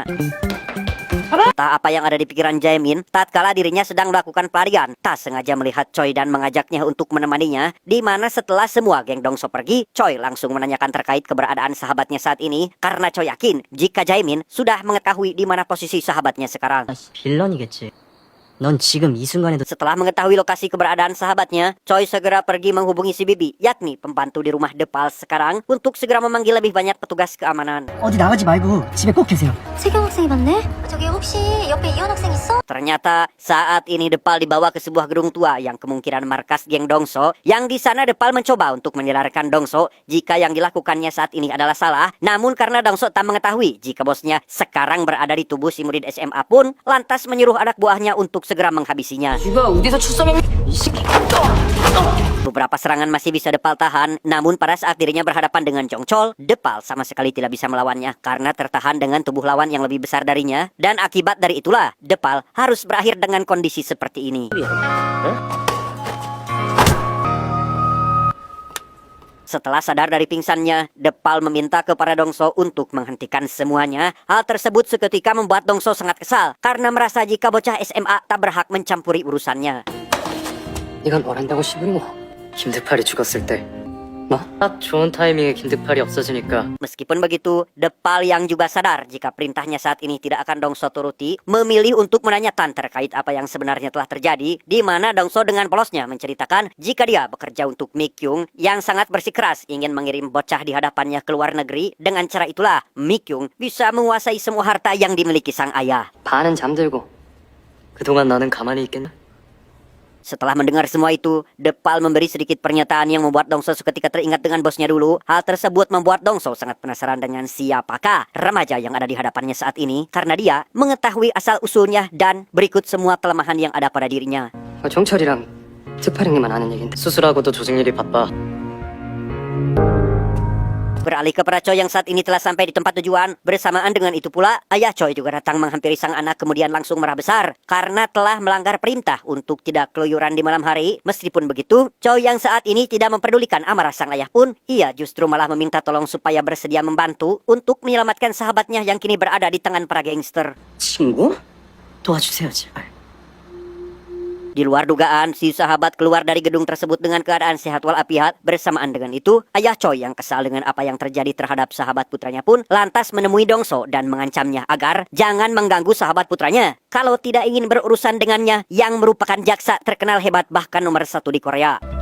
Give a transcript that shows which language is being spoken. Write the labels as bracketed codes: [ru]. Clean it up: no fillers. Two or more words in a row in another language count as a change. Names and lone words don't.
[id] Entah apa yang ada di pikiran Jaemin, tatkala dirinya sedang melakukan pelarian, tak sengaja melihat Choi dan mengajaknya untuk menemaninya, di mana setelah semua geng Dongso pergi, Choi langsung menanyakan terkait keberadaan sahabatnya saat ini, karena Choi yakin jika Jaemin sudah mengetahui di mana posisi sahabatnya sekarang. [ko] 빌런이겠지. 넌 지금 이 순간에도 [id] Setelah mengetahui lokasi keberadaan sahabatnya, Choi segera pergi menghubungi si Bibi, yakni pembantu di rumah Depal sekarang, untuk segera memanggil lebih banyak petugas keamanan. [ko] 어디 나가지 말고 집에 꼭 계세요. 세경 학생이 봤네? 저기 혹시 옆에 이현 학생 있어? [id] Ternyata saat ini Depal dibawa ke sebuah gedung tua yang kemungkinan markas geng Dongso, yang di sana Depal mencoba untuk menyadarkan Dongso jika yang dilakukannya saat ini adalah salah, namun karena Dongso tak mengetahui jika bosnya sekarang berada di tubuh si murid SMA pun, lantas menyuruh anak buahnya untuk segera menghabisinya. [ko] 이봐 어디서 출석했니? 이 새끼. [id] Beberapa serangan masih bisa Depal tahan, namun pada saat dirinya berhadapan dengan Jongchol, Depal sama sekali tidak bisa melawannya karena tertahan dengan tubuh lawan yang lebih besar darinya, dan akibat dari itulah Depal harus berakhir dengan kondisi seperti ini. Setelah sadar dari pingsannya, Depal meminta kepada Dongso untuk menghentikan semuanya. Hal tersebut seketika membuat Dongso sangat kesal karena merasa jika bocah SMA tak berhak mencampuri urusannya. [ko] 네가 뭘 한다고 시부리고. 김득팔이 죽었을 때 너? 딱 좋은 타이밍에 김득팔이 없어지니까 [id] Meskipun begitu, Depal yang juga sadar jika perintahnya saat ini tidak akan Dongso turuti, memilih untuk menanyakan terkait apa yang sebenarnya telah terjadi, di mana Dongso dengan polosnya menceritakan jika dia bekerja untuk Mikyung yang sangat bersikeras ingin mengirim bocah di hadapannya ke luar negeri. Dengan cara itulah, Mikyung bisa menguasai semua harta yang dimiliki sang ayah. [ko] 반은 잠들고 그동안 나는 가만히 있겠나? [id] Setelah mendengar semua itu, Depal memberi sedikit pernyataan yang membuat Dongso seketika teringat dengan bosnya dulu. Hal tersebut membuat Dongso sangat penasaran dengan siapakah remaja yang ada di hadapannya saat ini, karena dia mengetahui asal-usulnya dan berikut semua kelemahan yang ada pada dirinya. [ko] 정철이랑 특팔형님만 아는 얘긴데 수술하고도 조직 일이 바빠. [id] Beralih kepada Choi yang saat ini telah sampai di tempat tujuan. Bersamaan dengan itu pula, ayah Choi juga datang menghampiri sang anak kemudian langsung marah besar karena telah melanggar perintah untuk tidak keluyuran di malam hari. Meskipun begitu, Choi yang saat ini tidak memperdulikan amarah sang ayah pun, ia justru malah meminta tolong supaya bersedia membantu untuk menyelamatkan sahabatnya yang kini berada di tangan para gangster. [ko] 친구? 도와주세요 제발. [id] Di luar dugaan, si sahabat keluar dari gedung tersebut dengan keadaan sehat walafiat. Bersamaan dengan itu, ayah Choi yang kesal dengan apa yang terjadi terhadap sahabat putranya pun lantas menemui Dongso dan mengancamnya agar jangan mengganggu sahabat putranya kalau tidak ingin berurusan dengannya yang merupakan jaksa terkenal hebat bahkan nomor 1 di Korea.